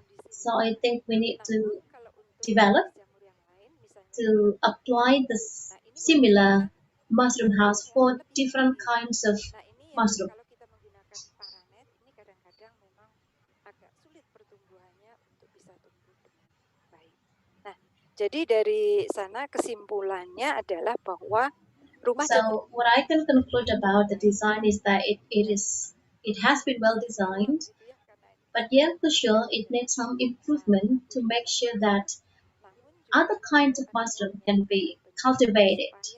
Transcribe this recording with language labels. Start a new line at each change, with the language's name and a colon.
English: So I think we need to develop to apply the similar mushroom house for different kinds of mushroom.
Indonesian: Kalau kita menggunakan paranet, ini kadang-kadang memang agak sulit pertumbuhannya untuk bisa tumbuh dengan baik. Nah, jadi dari sana kesimpulannya adalah bahwa rumah
English: So what I can conclude about the design is that it has been well designed, but yeah, for sure it needs some improvement to make sure that other kinds of mushroom can be cultivated.